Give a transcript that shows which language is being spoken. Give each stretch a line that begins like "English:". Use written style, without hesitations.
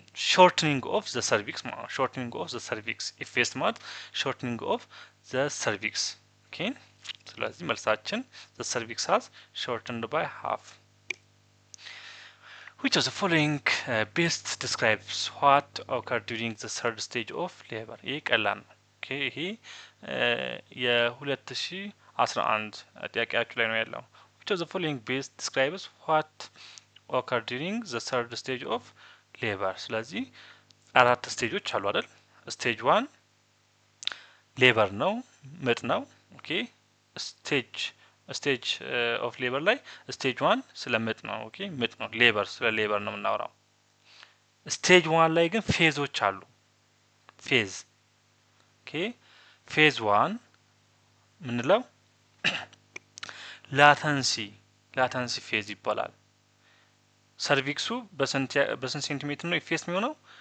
English: shortening of the cervix ማለት shortening of the cervix ኢፌስድ ማለት shortening of the cervix
Amharic: ኦኬ ስለዚህ መልሳችን
English: the cervix has shortened by half. which of the following best describes what occurred during the third stage of labor?
Amharic: ይሄ ቀላል ነው። ኦኬ ይሄ የ2011 ጥያቄያችሁ ላይ ነው ያለው።
English: which of the following best describes what occurred during the third stage of labor?
Amharic: ስለዚህ አራት ስቴጆች አሉ አይደል? ስቴጅ 1 ሌበር ነው ምጥ ነው። ኦኬ ስቴጅ ኦፍ ሌበር ላይ ስቴጅ 1 ስለ ምጥ ነው። ኦኬ ምጥ ነው። ሌበር ስለ ሌበር ነው የምናወራው። ስቴጅ 1 ላይ ግን ፌዞች አሉ። ፌዝ ኦኬ ፌዝ 1 ምንለው ላተንሲ ፌዝ ይባላል። ሰርቪክሱ በስንት ሴንቲሜትር ነው ኢፌስድ የሚሆነው?